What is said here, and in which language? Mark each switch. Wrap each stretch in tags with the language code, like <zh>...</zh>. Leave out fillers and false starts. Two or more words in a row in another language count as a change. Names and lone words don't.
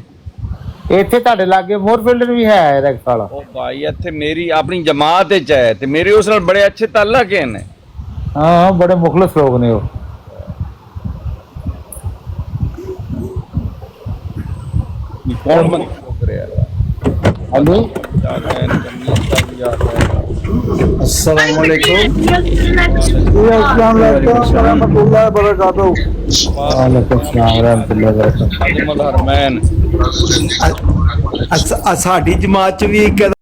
<pa>ਇੱਥੇ ਤੁਹਾਡੇ ਲਾਗੇ ਮੋਰਫੀਲਡ ਵੀ ਹੈ ਰੈਕ ਵਾਲਾ। ਉਹ ਭਾਈ ਇੱਥੇ ਮੇਰੀ ਆਪਣੀ ਜਮਾਤ ਵਿੱਚ ਹੈ ਤੇ ਮੇਰੇ ਉਸ ਨਾਲ ਬੜੇ ਅੱਛੇ ਤਾਲੁਕ ਨੇ। ਹਾਂ ਬੜੇ ਮੁਖਲਸ ਲੋਕ ਨੇ ਉਹ। ਕੌਣ ਬੰਦਾ ਰਿਹਾ? हेलो</pa> <ar>السلام عليكم السلام رحمة الله وبركاته. وعليكم السلام رحمة الله وبركاته. हरमैन</ar> <pa>ਸਾਡੀ ਜਮਾਤ ਚ ਵੀ</pa>